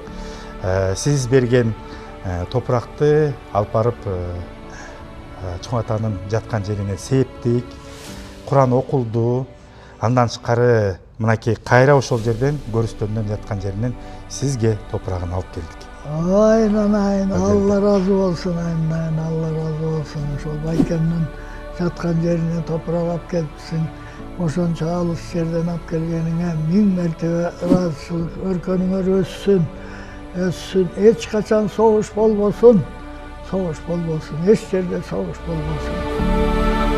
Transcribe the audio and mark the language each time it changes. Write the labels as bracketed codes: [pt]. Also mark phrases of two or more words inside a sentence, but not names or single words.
[ky] Сиз берген топуракты алып барып чоң атанын жаткан жерине септик. Куран окулду. Андан тышкары мынакей кайра ошол жерден көрүстөндөн жаткан жеринен сизге топурагын алып келдик. [tr] Aynen, Allah razı olsun, aynen, Allah razı olsun. [ky] Ошол байкемдин жаткан жерине топурак алып келипсиң. Ошончо алыс жерден алып келгениңе миң мертебе ыраазычылык. Өркөнүңөр өссүн, өссүн. Эч качан согуш болбосун. Согуш болбосун. Эч жерде согуш болбосун.